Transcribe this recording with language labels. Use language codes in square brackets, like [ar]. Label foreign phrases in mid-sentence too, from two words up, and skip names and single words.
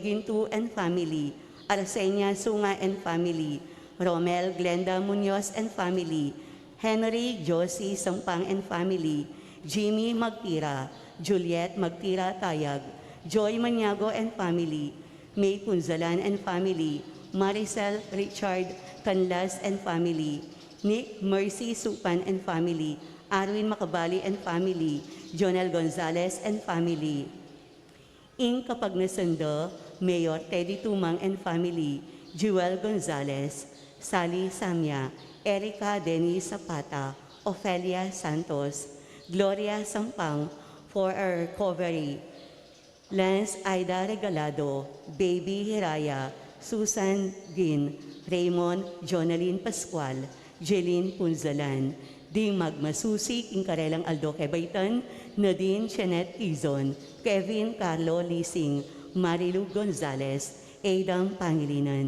[en] Gintu and Family, Arsenia Sunga and Family, Romel Glenda Munoz and Family, Henry Josie Sampang and Family, Jimmy Magtira, Juliet Magtira Tayag, Joy Maniago and Family, May Punzalan and Family, Maricel Richard Canlas and Family, Nick Mercy Supan and Family, Arwin Macabali and Family, Jonel Gonzalez and Family. [pam] Ing kapag nasanda, [en] Mayor Teddy Tumang and Family, Jewel Gonzalez, Sally Samya, Erica Denise Zapata, Ofelia Santos, Gloria Sampang, for our recovery, Lance Aida Regalado, Baby Hiraya, Susan Gin, Raymond Jonaline Pascual, Jeline Punzalan, Ding Magmasusi, Inkarelang Aldo Quebaitan, Nadine Jeanette Izon, Kevin Carlo Lising, Marilu Gonzalez, Adam Pangilinan.